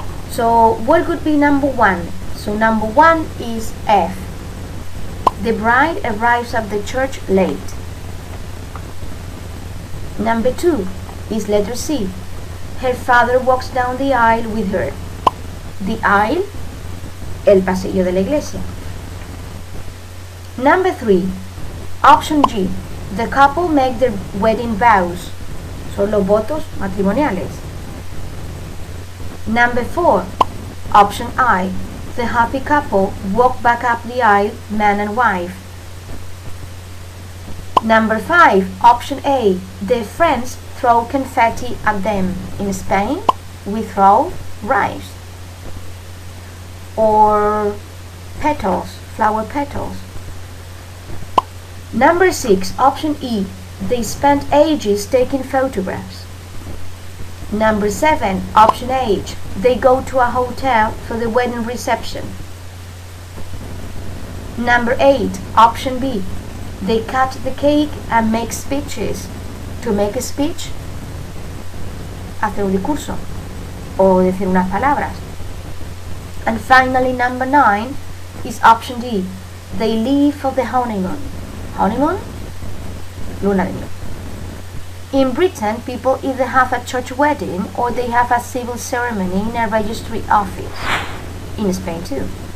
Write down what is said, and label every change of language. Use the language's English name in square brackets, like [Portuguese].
[English] So what could be number 1? So number 1 is F. The bride arrives at the church late. Number 2 is letter C. Her father walks down the aisle with her. [Spanish] The aisle, el pasillo de la iglesia. [English] Number 3, option G. The couple make their wedding vows. [Spanish] Son los votos matrimoniales. [English] Number 4, option I. The happy couple walk back up the aisle, man and wife. Number 5, option A. Their friends throw confetti at them. In Spain, we throw rice. Or petals, flower petals. Number 6, option E. They spent ages taking photographs. Number 7, option H. They go to a hotel for the wedding reception. Number 8, option B. They cut the cake and make speeches. [Spanish] To make a speech, hacer un discurso o decir unas palabras. [English] And finally, number 9 is option D. They leave for the honeymoon. Honeymoon? Luna de miel. In Britain, people either have a church wedding or they have a civil ceremony in a registry office. In Spain too.